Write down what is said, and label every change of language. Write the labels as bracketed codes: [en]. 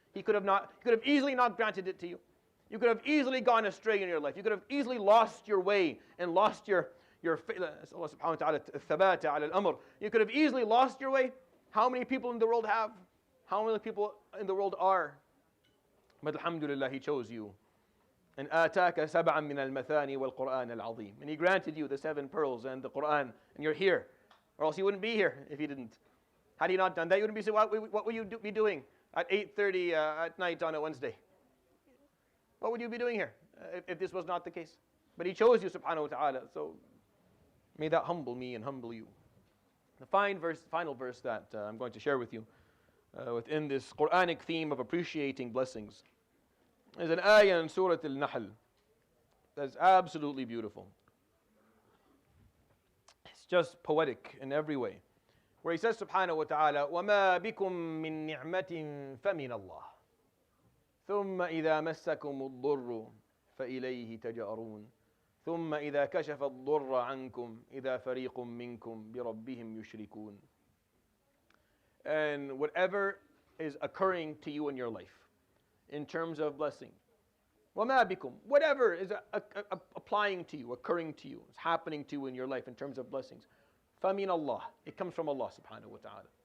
[en] He could have easily not granted it to you. You could have easily gone astray in your life. You could have easily lost your way and lost your Allah subhanahu wa ta'ala thabata ala al-amr. You could have easily lost your way. How many people in the world have? How many people in the world are? But alhamdulillah, He chose you. And [ar] آتاك سبعا من المثاني والقرآن العظيم. [en] And He granted you the 7 pearls and the Quran, and you're here. Or else you wouldn't be here if He didn't. Had He not done that, you wouldn't be. What would you be doing at 8:30 at night on a Wednesday? What would you be doing here if this was not the case? But He chose you, subhanahu wa ta'ala. So may that humble me and humble you. The final verse that I'm going to share with you within this Quranic theme of appreciating blessings is an ayah in surat Al-Nahl that's absolutely beautiful. It's just poetic in every way. Where He says, [ar] subhanahu wa ta'ala, وَمَا بِكُم مِّن نِعْمَةٍ فَمِنَ اللَّهِ ثم إذا مسكم الضر فإليه تجأرون ثم إذا كشف الضر عنكم إذا فريق منكم بربهم يشركون. [en] And whatever is occurring to you in your life in terms of blessing, [ar] وَمَا بِكُم, [en] whatever is applying to you, occurring to you, is happening to you in your life in terms of blessings, [ar] فَمِنَ اللَّهِ, [en] it comes from Allah subhanahu wa ta'ala.